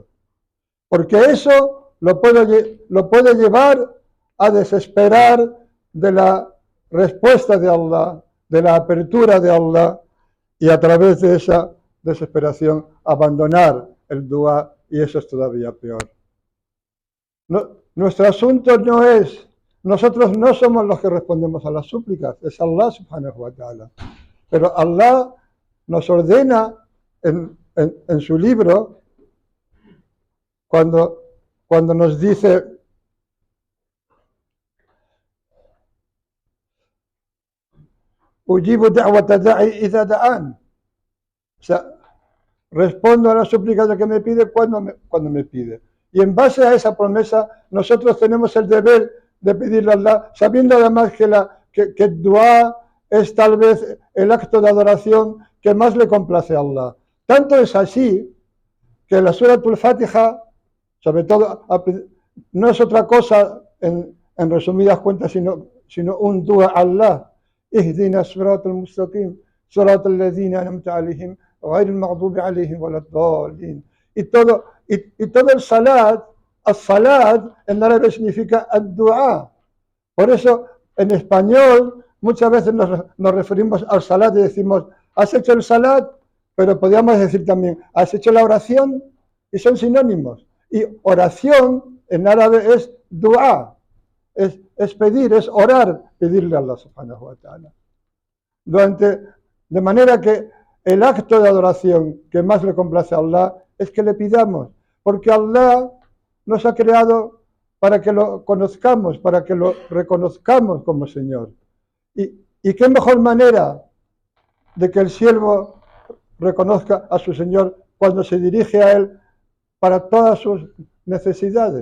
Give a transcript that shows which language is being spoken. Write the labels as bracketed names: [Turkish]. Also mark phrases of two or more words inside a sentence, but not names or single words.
[Spanish] Porque eso lo puede llevar a desesperar de la respuesta de Allah, de la apertura de Allah, y a través de esa desesperación abandonar el dua, y eso es todavía peor. Nuestro asunto no es, nosotros no somos los que respondemos a las súplicas, es Allah [Arabic] سبحانه وتعالى. [Spanish] Pero Allah nos ordena en su libro, cuando nos dice: [Arabic] أجيب دعوة الداع إذا دعان, [Spanish] o sea, respondo a la súplica de que me pide cuando me pide. Y en base a esa promesa, nosotros tenemos el deber de pedirle a Allah, sabiendo además que el dua es tal vez el acto de adoración que más le complace a Allah. Tanto es así que la Suratul Fatiha, sobre todo, no es otra cosa en resumidas cuentas, sino un dua a Allah. [Arabic] اهدنا الصراط المستقيم صراط الذين أنعمت عليهم غير المغضوب عليهم ولا الضالين. [Spanish] Y todo el salat, as-salat en árabe significa ad-du'a. Por eso en español muchas veces nos referimos al salat y decimos, has hecho el salat, pero podríamos decir también, has hecho la oración, y son sinónimos. Y oración en árabe es du'a, es pedir, es orar, pedirle a Allah [Arabic] سبحانه وتعالى. [Spanish] De manera que el acto de adoración que más le complace a Allah es que le pidamos, porque Allah nos ha creado para que lo conozcamos, para que lo reconozcamos como Señor. Y qué mejor manera de que el siervo reconozca a su Señor cuando se dirige a Él para todas sus necesidades.